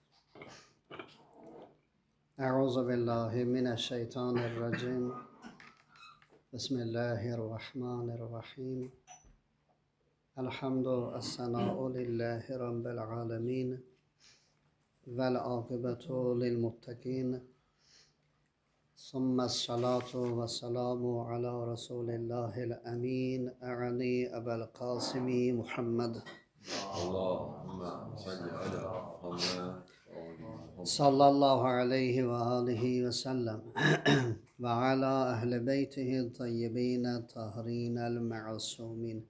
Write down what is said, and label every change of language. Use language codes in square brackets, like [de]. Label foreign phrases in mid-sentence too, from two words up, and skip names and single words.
[ar] أعوذ بالله من الشيطان الرجيم. بسم الله الرحمن الرحيم. الحمد الثناء لله رب العالمين. والعاقبة للمتقين. ثم الصلاة والسلام على رسول الله الأمين. أعني أبا القاسم محمد. اللهم صل على محمد. صلى الله عليه وعلى آله وسلم. وعلى أهل بيته الطيبين الطاهرين المعصومين.